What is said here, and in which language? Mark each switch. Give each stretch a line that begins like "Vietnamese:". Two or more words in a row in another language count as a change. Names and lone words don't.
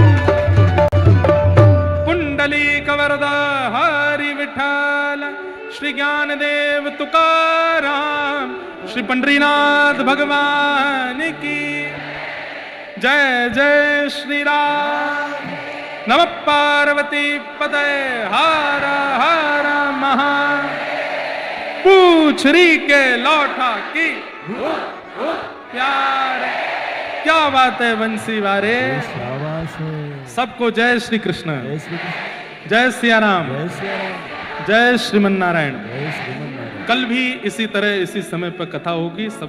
Hindi: पुंडलीक वरदा हरि विठ्ठल, श्री ज्ञानदेव तुकाराम, श्री पंडरीनाथ भगवान की जय जय श्री राम।
Sanskrit: नमः पार्वती पतये हर हर महा।
Hindi: पूछरी के लौटा की प्यार, क्या बात है बंसी वारे। शाबाश है। सबको जय श्री कृष्ण, जय श्री कृष्ण, जय सिया राम, जय सिया राम, जय श्रीमन नारायण। जय श्रीमन नारायण। कल भी इसी तरह इसी समय पर कथा होगी। सब